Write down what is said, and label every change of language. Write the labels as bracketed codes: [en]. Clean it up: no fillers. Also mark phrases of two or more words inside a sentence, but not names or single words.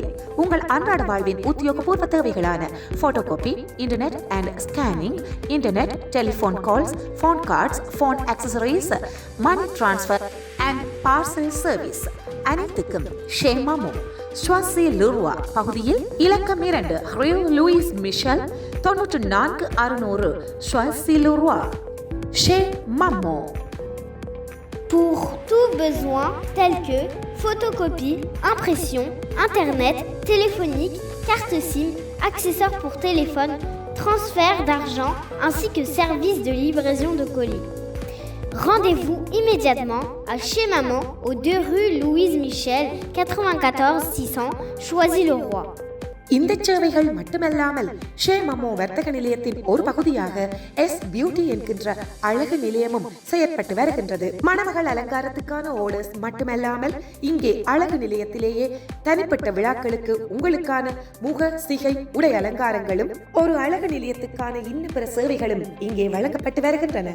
[ta] உங்கள் அன்றாட வாழ்வின் உத்தியோகபூர்வ தேவைகளான [en] photo copy, internet and scanning, internet, telephone calls, phone cards, phone accessories, money transfer and parcel service [ta] அனைத்துக்கும் ஷே மாமோ ஸ்வாசி லுருவா பகுதியில் இலக்கம் 2 ரியூ லூயிஸ் மிஷல் 94 600 ஸ்வாசி லுருவா ஷே மாமோ. [fr] Pour tout besoin tel que photocopie, impression, internet, téléphonique, carte SIM, accessoires pour téléphone, transfert d'argent ainsi que service de livraison de colis. Rendez-vous immédiatement à chez Maman aux 2 rue Louise Michel 94 600 Choisy-le-Roi. [ta] இந்த சேவைகள் மட்டுமல்லாமல் ஷே மமோ வர்த்தக நிலையத்தின் ஒரு பகுதியாக எஸ் பியூட்டி என்கின்ற அழகு நிலையமும் செயற்பட்டு வருகின்றது. மணமகள் அலங்காரத்துக்கான ஆர்டர்ஸ் மட்டுமல்லாமல் இங்கே அழகு நிலையத்திலேயே தனிப்பட்ட விழாக்களுக்கு உங்களுக்கான முக சிகை உடை அலங்காரங்களும் ஒரு அழகு நிலையத்துக்கான இன்னும் பிற சேவைகளும் இங்கே வழங்கப்பட்டு வருகின்றன.